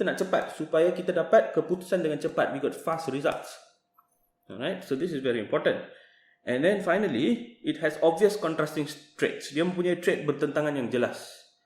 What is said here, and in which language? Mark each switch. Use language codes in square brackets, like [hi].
[ms] Kita nak cepat supaya kita dapat keputusan dengan cepat. [en] We got fast results. Alright, so this is very important. And then finally, it has obvious contrasting traits. [ms] Dia mempunyai trait bertentangan yang jelas.